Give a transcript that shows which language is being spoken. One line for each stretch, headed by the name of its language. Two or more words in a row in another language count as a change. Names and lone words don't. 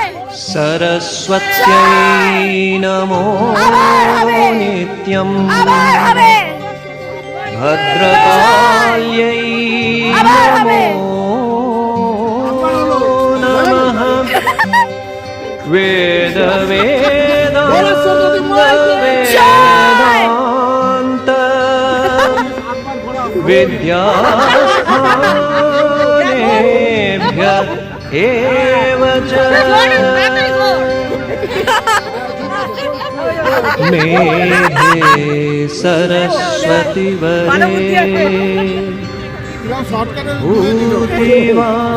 Sanskrit: सरस्वत्यै नमो नित्यम्
Bangla: আবার হবে
Sanskrit: भद्रकाल्यै
Bangla: আবার হবে
Sanskrit: नमः वेद वेदान्त विद्यास्थानेभ्य एव च मेधे सरस्वती वरे भूतिवा